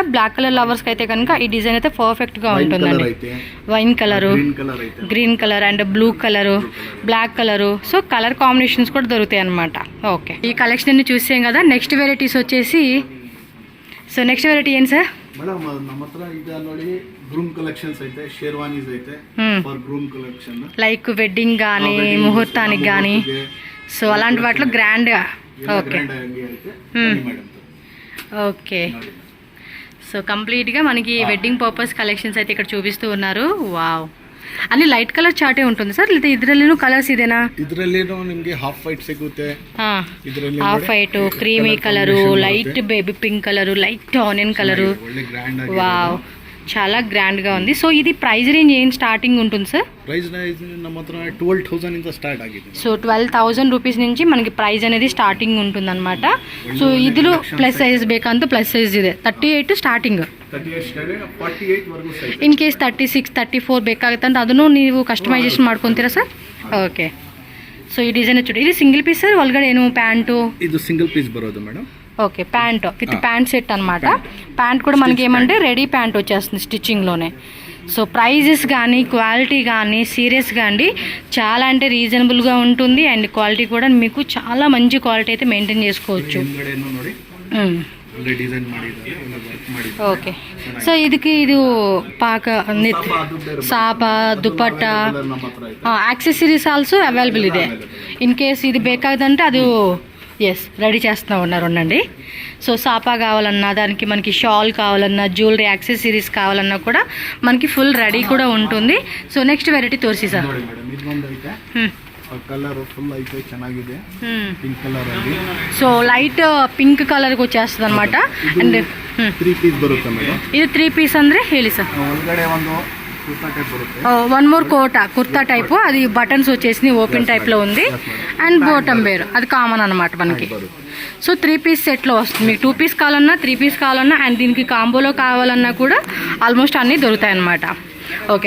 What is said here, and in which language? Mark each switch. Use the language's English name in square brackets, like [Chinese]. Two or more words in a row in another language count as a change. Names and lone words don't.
[English] black colour [Telugu] లవర్స్కి అయితే కనుక ఈ డిజైన్ అయితే పర్ఫెక్ట్గా ఉంటుందండి. [English] wine colour, green colour and blue colour, black colour. so colour combinations [Telugu] కూడా దొరుకుతాయి అనమాట. ఓకే ఈ కలెక్షన్ అన్ని చూసాం కదా. [English] next varieties [Telugu] వచ్చేసి, [English] so next variety [Telugu] ఏంటి సార్? [Kannada] ಮೇಡಮ್ ನಮ್ಮ ಹತ್ರ ಈಗ ನೋಡಿ [English] groom collections [Kannada] ಐತೆ, ಶೇರ್ವಾನೀಸ್ ಐತೆ [English] for groom collection. like wedding [Telugu] కానీ ముహూర్తానికి కానీ సో అలాంటి వాటిలో గ్రాండ్గా. [English] okay okay so [Telugu] కంప్లీట్గా మనకి [English] wedding purpose collections [Telugu] అయితే ఇక్కడ చూపిస్తూ ఉన్నారు. వావ్, అన్ని [English] light colour [Telugu] చార్టే ఉంటుంది సార్, లేదా ಇದರಲ್ಲಿನೂ కలర్స్ ఇదేనా? [Kannada] ಇದರಲ್ಲಿನೂ ನಿಮಗೆ [English] half white [Kannada] ಸಿಗುತ್ತೆ. ಇದರಲ್ಲಿ [English] half white, creamy colour, light baby pink colour, light onion colour. [Telugu] వావ్ చాలా గ్రాండ్గా ఉంది. సో ఇది [English] price range [Telugu] ఏం స్టార్టింగ్ ఉంటుంది సార్? [English] price range [Kannada] ನಮ್ಮ ಹತ್ರ 12,000 ಇಂದ ಸ್ಟಾರ್ಟ್ ಆಗಿದೆ. [Telugu] సో 12,000 రూపీస్ నుంచి మనకి ప్రైస్ అనేది స్టార్టింగ్ ఉంటుంది అనమాట. [Kannada] సో ఇదిలో [English] plus size [Kannada] ಬೇಕಂತ [English] plus size [Kannada] ಇದೆ 38 ಸ್ಟಾರ್ಟಿಂಗ್. 48 ವರೆಗೂ ಸೈಜ್. [English] in case [Kannada] 36, 34 ಬೇಕಾಗುತ್ತೆ ಅಂತ ಅದನ್ನು ನೀವು ಕಸ್ಟಮೈಸೇಷನ್ ಮಾಡ್ಕೊತೀರಾ ಸರ್? [English] okay so [Telugu] ಈ ಡಿಸೈನ್ చూడండి. ఇది [English] single piece sir, [Kannada] ಒಳಗಡೆ ಏನು ప్యాంటు? ಇದು [English] single piece [Kannada] బರೋದು మేడం. [Telugu] ఓకే [English] pant with pant set [Telugu] అనమాట. ప్యాంట్ కూడా మనకి ఏమంటే [English] ready pant [Telugu] వచ్చేస్తుంది స్టిచ్చింగ్లోనే. సో ప్రైజెస్ కానీ క్వాలిటీ కానీ సీరియస్గా అండి చాలా అంటే రీజనబుల్గా ఉంటుంది. అండ్ క్వాలిటీ కూడా మీకు చాలా మంచి క్వాలిటీ అయితే మెయింటైన్ చేసుకోవచ్చు. [Kannada] ಒಳ್ಳೆ ಡಿಸೈನ್ ಮಾಡಿದ್ದಾರೆ, ಒಳ್ಳೆ ವರ್ಕ್ ಮಾಡಿದ್ದಾರೆ. ಓಕೆ. ಸೊ ಇದಕ್ಕೆ ಇದು ಪಾಕ ಸಾಪ ದುಪ್ಪಟ್ಟ ನಮ್ಮ ಹತ್ರ ಇದೆ. [English] accessories also available ಇದೆ. in case [Telugu] ఇది ಬೇಕಾదంటే అది ఎస్ రెడీ చేస్తూ ఉండండి. సో సాపా కావాలన్నా, దానికి మనకి షాల్ కావాలన్నా, [English] jewellery accessories [Telugu] కావాలన్నా కూడా మనకి [English] full ready [Telugu] కూడా ఉంటుంది. [English] so next variety ತೋರಿಸಿ ಸರ್. [Kannada] ನೋಡಿ ಮೇಡಮ್, ಇದೊಂದು ಐತೆ. ಕಲರ್ ಫುಲ್ ಐತೆ, ಚೆನ್ನಾಗಿದೆ. [English] pink colour [Kannada] ಅಲ್ಲಿ. ಸೊ [English] light pink [Telugu] ಕಲರ್ಗೆ వచ్చేస్తుంది అనమాట. అండ్ [Kannada] 3 ಪೀಸ್ ಬರುತ್ತೆ ಮೇಡಮ್. ಇದು 3 ಪೀಸ್ ಅಂದ್ರೆ ಹೇಳಿ ಸರ್. ಒಳಗಡೆ ಒಂದು కుర్తా టైప్ బರುತ್ತೆ. [English] one more kurta type, [Telugu] అది బటన్స్ వచ్చేసి ఓపెన్ టైప్లో ఉంది. అండ్ [English] bottom wear [Telugu] అది కామన్ అనమాట మనకి. సో 3 పీస్ సెట్లో వస్తుంది. మీకు 2 పీస్ కావాలన్నా, 3 పీస్ కావాలన్నా, అండ్ దీనికి కాంబోలో కావాలన్నా కూడా ఆల్మోస్ట్ అన్నీ దొరుకుతాయి అనమాట. ఓకే.